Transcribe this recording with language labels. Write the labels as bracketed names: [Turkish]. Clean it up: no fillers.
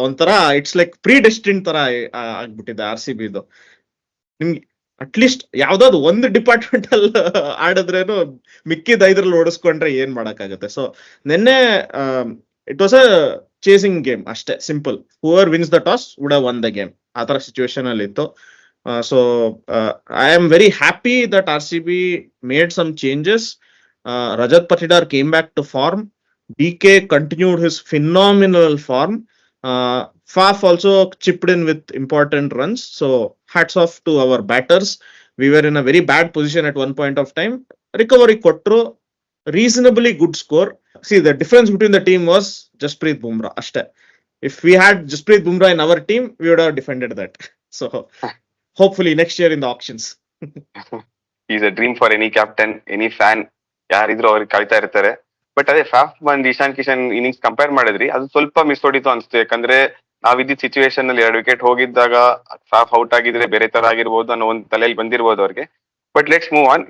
[Kannada] ಒಂಥರ [English] it's like predestine [Kannada] ತರ ಆಗ್ಬಿಟ್ಟಿದೆ RCB ಇದು. ನಿಮ್ಗೆ ಅಟ್ಲೀಸ್ಟ್ ಯಾವ್ದಾದ್ರು ಒಂದು ಡಿಪಾರ್ಟ್ಮೆಂಟ್ ಅಲ್ಲಿ ಆಡಿದ್ರೇನು ಮಿಕ್ಕಿದ 5ರಲ್ಲಿ ಓಡಿಸ್ಕೊಂಡ್ರೆ ಏನ್ ಮಾಡಕ್ಕಾಗತ್ತೆ. ಸೊ ನಿನ್ನೆ [English] it was a chasing game [Kannada] ಅಷ್ಟೇ, simple. [English] whoever wins the toss would have won the game, [Kannada] ಆ ತರ ಸಿಚುವೇಶನ್ ಅಲ್ಲಿ ಇತ್ತು. [English] So I am very happy that RCB made some changes. Rajat Patidar came back to form. DK continued his phenomenal form. Faf also chipped in with important runs. So hats off to our batters. We were in a very bad position at one point of time. Recovery [Kannada] kotru, [English] reasonably good score. See, the difference between the team was Jasprit Bumrah. [Kannada] Ashte. [English] If we had Jasprit Bumrah in our team, we would have defended that. So hopefully next year in the auctions. Is a dream for any captain, any fan. [Kannada] ಯಾರಿದ್ರು ಅವ್ರಿಗೆ ಕಾಯ್ತಾ ಇರ್ತಾರೆ. But ಅದೇ ಫ್ಯಾಫ್ ಬಂದ್ Ishan Kishan innings compare ಮಾಡಿದ್ರಿ, ಅದು ಸ್ವಲ್ಪ miss ಹೊಡಿತು ಅನ್ಸುತ್ತೆ. ಯಾಕಂದ್ರೆ ನಾವಿದ್ದ ಸಿಚುವೇಶನ್ ಅಲ್ಲಿ 2 ವಿಕೆಟ್ ಹೋಗಿದ್ದಾಗ ಫ್ಯಾಫ್ ಔಟ್ ಆಗಿದ್ರೆ ಬೇರೆ ತರ ಆಗಿರ್ಬೋದು ಅನ್ನೋ ಒಂದು ತಲೆಯಲ್ಲಿ ಬಂದಿರ್ಬೋದು ಅವ್ರಿಗೆ. [English] But let's move on.